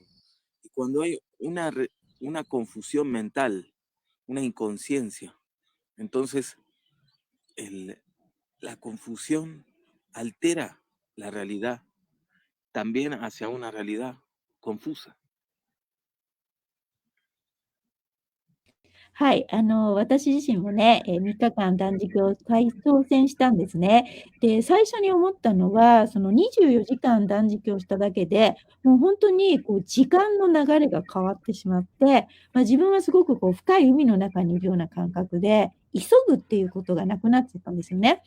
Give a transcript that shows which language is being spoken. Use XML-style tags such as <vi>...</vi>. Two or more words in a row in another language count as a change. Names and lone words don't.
<es>Y cuando hay una confusión mental, una inconsciencia, entonces la confusión altera la realidad también hacia una realidad confusa.</es> <ja>はい、私自身もね、3日間断食を挑戦したんですね。で、最初に思ったのは、その24時間断食をしただけで、もう本当に時間の流れが変わってしまって、自分はすごく深い海の中にいるような感覚で、急ぐっていうことがなくなっちゃったんですよね。</ja>